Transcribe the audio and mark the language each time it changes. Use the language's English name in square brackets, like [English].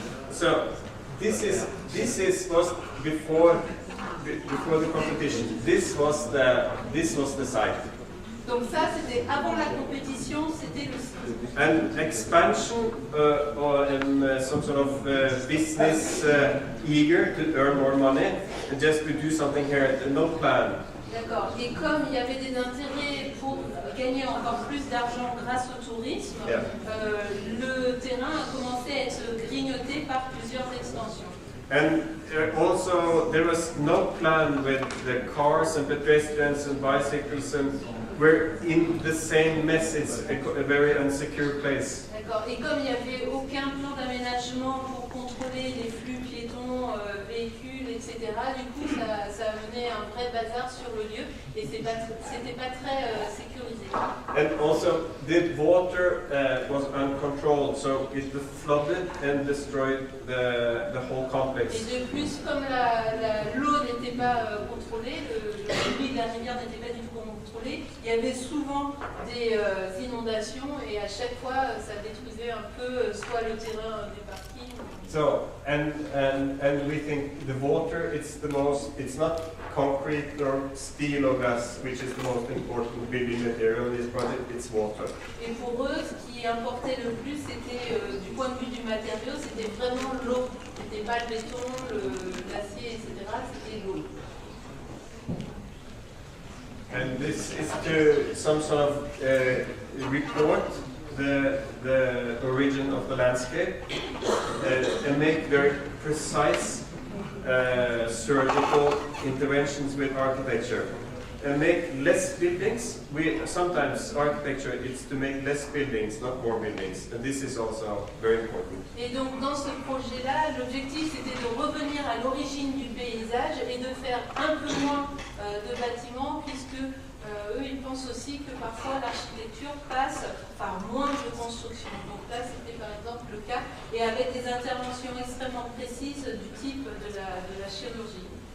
[English] So this was before the competition. This was the site. [French] Donc ça, c'était avant la compétition, c'était le site. [English] And expansion or some sort of business eager to earn more money and just to do something here, no plan. [French] D'accord. Et comme il y avait des intérêts pour gagner encore plus d'argent grâce au tourisme, le terrain a commencé à être grignoté par plusieurs extensions. [English] And also there was no plan with the cars and pedestrians and bicycles, and we're in the same mess. It's a very insecure place. [French] D'accord. Et comme il n'y avait aucun plan d'aménagement pour contrôler les flux piétons, véhicules, etc., du coup ça a mené un vrai bazar sur le lieu et c'était pas très sécurisé. [English] And also the water was uncontrolled, so it flooded and destroyed the whole complex. [French] Et de plus, comme l'eau n'était pas contrôlée, le débit de la rivière n'était pas du tout contrôlé, il y avait souvent des inondations et à chaque fois ça détruisait un peu soit le terrain des parkings. [English] So and we think the water it's not concrete or steel or glass which is the most important building material in this project, it's water. [French] Et pour eux, ce qui importait le plus, c'était du point de vue du matériau, c'était vraiment l'eau. C'était pas le béton, l'acier, etc. C'était l'eau. [English] And this is to some sort of report the origin of the landscape and make very precise surgical interventions with architecture and make less buildings. Sometimes architecture is to make less buildings, not more buildings, and this is also very important. [French] Et donc dans ce projet-là, l'objectif c'était de revenir à l'origine du paysage et de faire un peu moins de bâtiments, puisque eux ils pensent aussi que parfois l'architecture passe par moins de construction. Donc là c'était par exemple le cas, et avec des interventions extrêmement précises du type de la chirurgie.